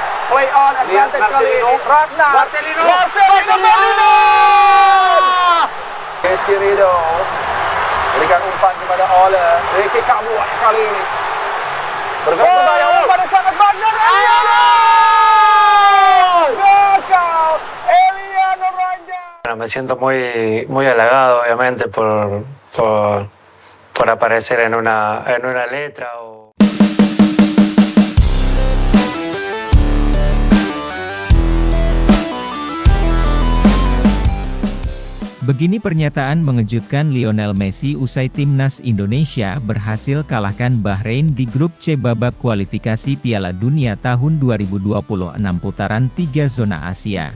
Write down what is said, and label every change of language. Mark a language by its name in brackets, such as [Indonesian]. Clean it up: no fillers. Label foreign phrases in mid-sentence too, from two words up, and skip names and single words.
[English] Play on advantage [Indonesian] kali ini. Ragnar. Marcelino. Rizky Ridho berikan umpan kepada Ole. Ricky Kambuat kali ini. Bergabung umpan yang sangat banyak. Gagal. Eliano Rangers. [Spanish] Me siento muy halagado, obviamente, por aparecer en una letra o... [Indonesian] Begini pernyataan mengejutkan Lionel Messi usai timnas Indonesia berhasil kalahkan Bahrain di grup C babak kualifikasi Piala Dunia tahun 2026 putaran 3 zona Asia.